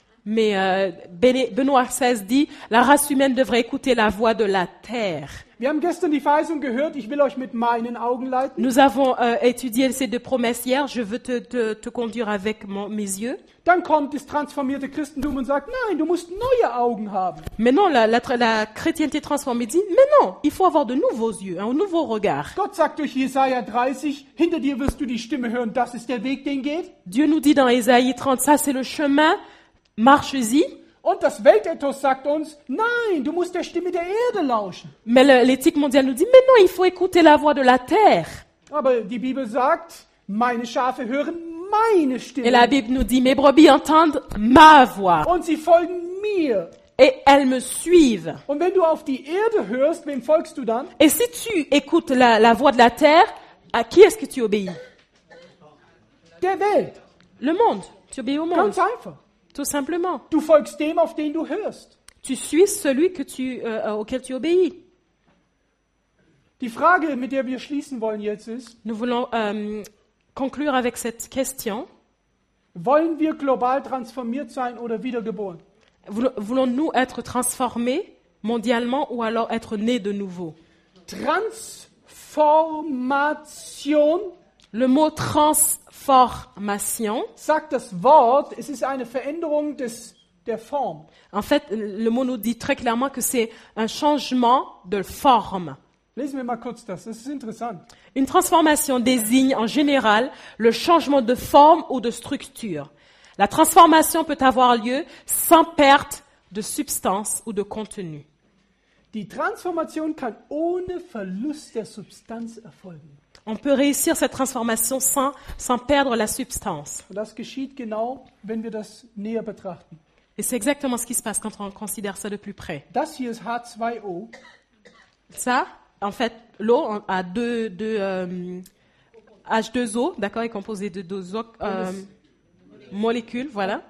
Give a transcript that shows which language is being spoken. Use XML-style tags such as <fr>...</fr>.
<fr>Mais Benoît XVI dit, la race humaine devrait écouter la voix de la terre.</fr> <de>Wir haben gestern die Verheißung gehört, ich will euch mit meinen Augen leiten.</de> <fr>Nous avons étudié ces deux promesses hier, je veux te conduire avec mes yeux.</fr> <de>Dann kommt das transformierte Christentum und sagt, nein, du musst neue Augen haben.</de> <fr>Mais non, la chrétienté transformée dit, mais non, il faut avoir de nouveaux yeux, un nouveau regard.</fr> <de>Gott sagt durch Jesaja 30, hinter dir wirst du die Stimme hören, das ist der Weg, den geht.</de> <fr>Dieu nous dit dans Ésaïe 30, ça c'est le chemin, marche-y.</fr> <de>Und das Weltethos sagt uns, nein, du musst der Stimme der Erde lauschen.</de> <fr>Mais l'éthique mondiale nous dit, mais non, il faut écouter la voix de la terre.</fr> <de>Aber die Bibel sagt, meine Schafe hören meine</de> <fr>Et la</fr> <de>Stimme.</de> <fr>Bible nous dit, mes brebis entendent ma voix</fr> <de>Und sie folgen mir.</de> <fr>et elles me suivent.</fr> <de>Und wenn du auf die Erde hörst, wem folgst du dann?</de> <fr>Et si tu écoutes la voix de la terre, à qui est-ce que tu obéis?</fr> <de>Der Welt.</de> <fr>Le monde. Tu obéis au monde,</fr> <de>Ganz einfach.</de> <fr>tout simplement.</fr> <de>Du folgst dem, auf den du hörst.</de> <fr>Tu suis celui auquel tu obéis.</fr> <de>Die Frage, mit der wir schließen wollen jetzt ist,</de> <fr>Nous voulons conclure avec cette question.</fr> <de>wollen wir global transformiert sein oder wiedergeboren?</de> <fr>Voulons-nous être transformés mondialement ou alors être nés de nouveau?</fr> <de>Transformation,</de> <fr>Le mot transformation,</fr> <de>sagt das Wort, es ist eine Veränderung der Form.</de> <fr>en fait, le mot nous dit très clairement que c'est un changement de forme.</fr> <de>Lesen wir mal kurz das ist interessant.</de> <fr>Une transformation désigne en général le changement de forme ou de structure. La transformation peut avoir lieu sans perte de substance ou de contenu.</fr> <de>Die Transformation kann ohne Verlust der Substanz erfolgen.</de> <fr>On peut réussir cette transformation sans perdre la substance.</fr> <de>Und das geschieht genau, wenn wir das näher betrachten.</de> <fr>Et c'est exactement ce qui se passe quand on considère ça de plus près.</fr> <de>Das hier ist H2O.</de> <fr>Ça, en fait, l'eau a H2O, d'accord, est composé de deux molécules, voilà.</fr>